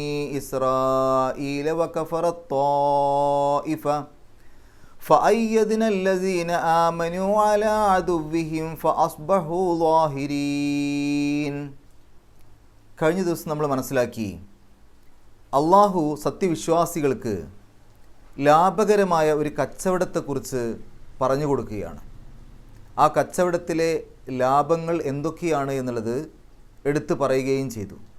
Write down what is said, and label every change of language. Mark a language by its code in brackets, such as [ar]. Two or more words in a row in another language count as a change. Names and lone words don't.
[ar] إسرائيل وكفرت طائفة فأيدنا الذين آمنوا على عدوهم فأصبحوا ظاهرين. [ml] കഴിഞ്ഞ ദിവസം നമ്മൾ മനസ്സിലാക്കി, അള്ളാഹു സത്യവിശ്വാസികൾക്ക് ലാഭകരമായ ഒരു കച്ചവടത്തെക്കുറിച്ച് പറഞ്ഞു കൊടുക്കുകയാണ്. ആ കച്ചവടത്തിലെ ലാഭങ്ങൾ എന്തൊക്കെയാണ് എന്നുള്ളത് എടുത്തു പറയുകയും ചെയ്തു.